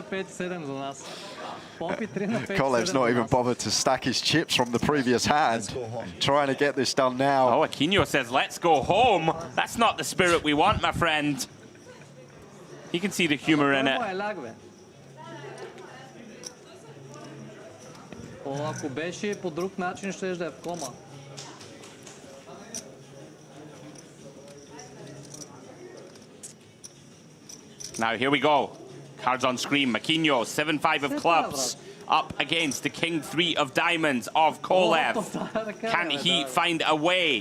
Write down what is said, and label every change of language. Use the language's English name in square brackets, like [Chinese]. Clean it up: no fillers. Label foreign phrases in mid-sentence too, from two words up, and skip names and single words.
[English] Kolev's not even bothered to stack his chips from the previous hand. Trying to get this done now. Oh, Aquino says, let's go home. That's not the spirit we want, my friend. You can see the humor in it. [Bulgarian] Ако беше по друг начин, ще да е в кома. [English] Now here we go. Cards on screen. Makino, 7-5 of clubs, up against the King-3 of diamonds of Kolev. Can he find a way?